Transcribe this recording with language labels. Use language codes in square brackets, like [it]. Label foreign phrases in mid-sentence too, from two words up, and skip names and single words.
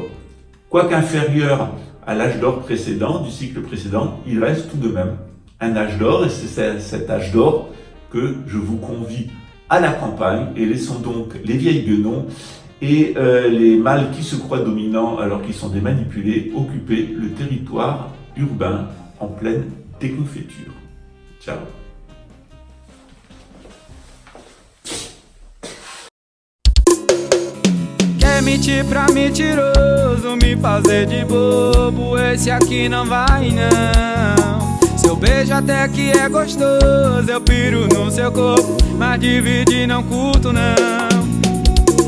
[fr] Quoique inférieur à l'âge d'or précédent, du cycle précédent, il reste tout de même un âge d'or, et c'est cet âge d'or que je vous convie à la campagne, et laissons donc les vieilles guenons et les mâles qui se croient dominants alors qu'ils sont des manipulés occuper le territoire urbain en pleine déconfiture. Ciao. [pt] Quer mentir pra mentiroso, me fazer de bobo, esse aqui não vai não. Seu beijo até que é gostoso, eu piro no seu corpo, mas dividir não curto não.